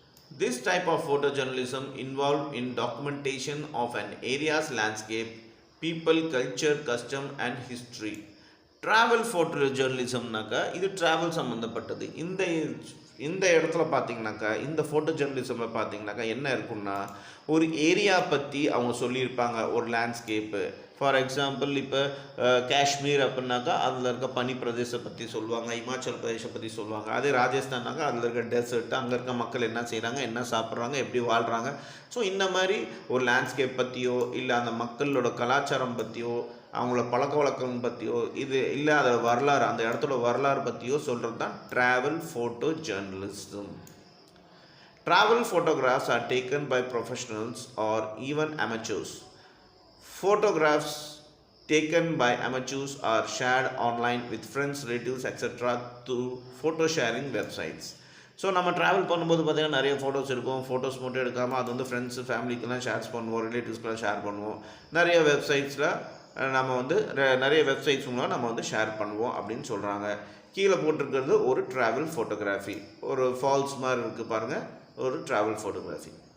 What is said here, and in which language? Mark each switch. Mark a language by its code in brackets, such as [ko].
[en] This type of photojournalism involved in documentation of an area's landscape, people, culture, custom and history. [ta] Travel photo ஜேர்னலிசம்னாக்கா இது travel சம்மந்தப்பட்டது. இந்த இடத்துல பார்த்தீங்கன்னாக்கா இந்த photo ஜேர்னலிசமில் பார்த்தீங்கன்னாக்கா என்ன இருக்குன்னா, ஒரு ஏரியா பற்றி அவங்க சொல்லியிருப்பாங்க. ஒரு லேண்ட்ஸ்கேப்பு, [en] for example [ta] இப்போ காஷ்மீர் அப்படின்னாக்கா அதில் இருக்க பனி பிரதேசத்தை பற்றி சொல்லுவாங்க, இமாச்சல் பிரதேசத்தை பற்றி சொல்லுவாங்க. அதே ராஜஸ்தான்னாக்கா அதில் இருக்க டெசர்ட், அங்கே இருக்க மக்கள் என்ன செய்கிறாங்க, என்ன சாப்பிட்றாங்க, எப்படி வாழ்கிறாங்க. ஸோ இந்த மாதிரி ஒரு லேண்ட்ஸ்கேப் பற்றியோ இல்லை அந்த மக்களோட கலாச்சாரம் பற்றியோ அவங்களோட பழக்க வழக்கம் பற்றியோ இது இல்லை அதோட வரலாறு, அந்த இடத்தோட வரலாறு பற்றியோ சொல்கிறது தான் travel photo journalism. [en] Travel photographs are taken by professionals or even amateurs. Photographs taken by amateurs are shared online with friends, relatives, etc. through photo sharing websites. [ta] So நம்ம ட்ராவல் பண்ணும்போது பார்த்திங்கன்னா நிறைய ஃபோட்டோஸ் இருக்கும். ஃபோட்டோஸ் மட்டும் எடுக்காமல் அது வந்து friends ஃபேமிலிக்கெலாம் shares பண்ணுவோம், ரிலேட்டிவ்ஸ்க்கெலாம் ஷேர் பண்ணுவோம். நிறைய வெப்சைட்ஸில் நம்ம வந்து நிறைய வெப்சைட்ஸ் மூலம் நம்ம வந்து ஷேர் பண்ணுவோம் அப்படின்னு சொல்கிறாங்க. கீழே போட்டிருக்கிறது ஒரு ட்ராவல் ஃபோட்டோகிராஃபி, ஒரு ஃபால்ஸ் மாதிரி இருக்குது பாருங்கள், ஒரு ட்ராவல் ஃபோட்டோகிராஃபி.